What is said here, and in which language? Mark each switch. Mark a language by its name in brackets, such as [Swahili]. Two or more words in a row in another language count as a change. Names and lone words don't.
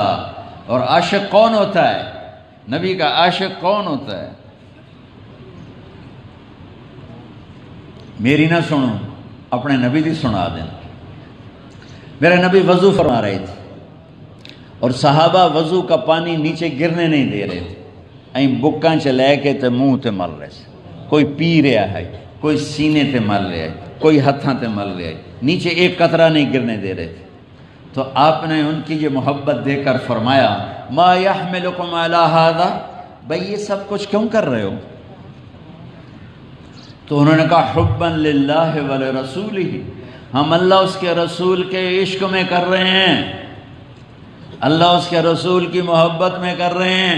[Urdu] اور عاشق کون ہوتا ہے؟ نبی کا عاشق کون ہوتا ہے؟ [Punjabi] میری نہ سنو، اپنے نبی دی سنا دیں۔ [Urdu] میرے نبی وضو فرما رہے تھے اور صحابہ وضو کا پانی نیچے گرنے نہیں دے رہے تھے، [Punjabi] بکاں چ لے کے تے منہ تے [Urdu] مل رہے تھے، کوئی پی رہا ہے، کوئی [Punjabi] سینے تے [Urdu] مل رہا ہے، کوئی [Punjabi] ہتھاں تے [Urdu] مل رہے، نیچے ایک قطرہ نہیں گرنے دے رہے تھے۔ تو آپ نے ان کی یہ محبت دے کر فرمایا [Arabic] ما یحملکم علی ھذا، [Urdu] بھئی یہ سب کچھ کیوں کر رہے ہو؟ تو انہوں نے کہا [Arabic] حبا للہ ولرسولہ، [Urdu] ہم اللہ اس کے رسول کے عشق میں کر رہے ہیں، اللہ اس کے رسول کی محبت میں کر رہے ہیں۔